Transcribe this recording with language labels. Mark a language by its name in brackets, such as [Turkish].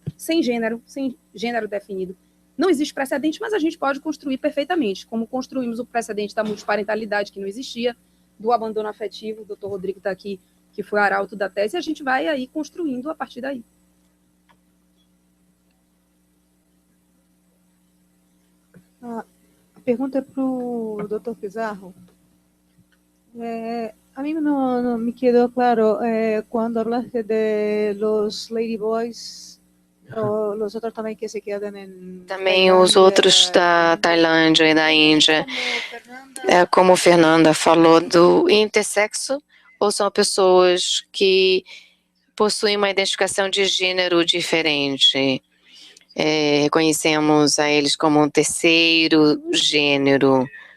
[Portuguese] sem gênero definido. Não existe precedente, mas a gente pode construir perfeitamente, como construímos o precedente da multiparentalidade, que não existia, do abandono afetivo, o doutor Rodrigo está aqui, que foi arauto da tese, e a gente vai aí construindo a partir daí. A pergunta é para o doutor Pizarro. [Spanish] A mí no me quedó claro cuando hablaste de los ladyboys, o los otros [Portuguese] também que se quedam em Também os outros da Tailândia e da Índia, como Fernanda falou, do intersexo, ou são pessoas que possuem uma identificação de gênero diferente? Reconhecemos a eles como um terceiro gênero.